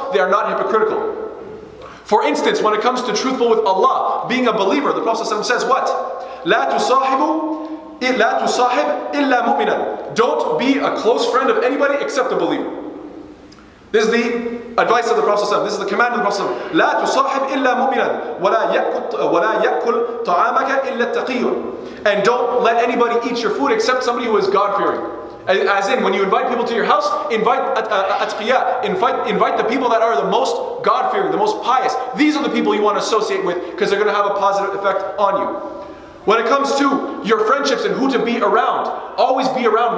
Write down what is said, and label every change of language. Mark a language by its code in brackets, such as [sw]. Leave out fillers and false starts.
[en] They are not hypocritical. For instance, when it comes to truthful with Allah, being a believer, the Prophet ﷺ says what? [ar] لا تصاحب إلا مؤمنا. [en] Don't be a close friend of anybody except a believer. This is the advice of the Prophet ﷺ. This is the command of the Prophet ﷺ. [ar] لا تصاحب إلا مؤمنا ولا يأكل طعامك إلا التقي. [en] And don't let anybody eat your food except somebody who is God-fearing. As in, when you invite people to your house, invite atqiya, invite the people that are the most God-fearing, the most pious. These are the people you want to associate with because they're going to have a positive effect on you. When it comes to your friendships and who to be around, always be around.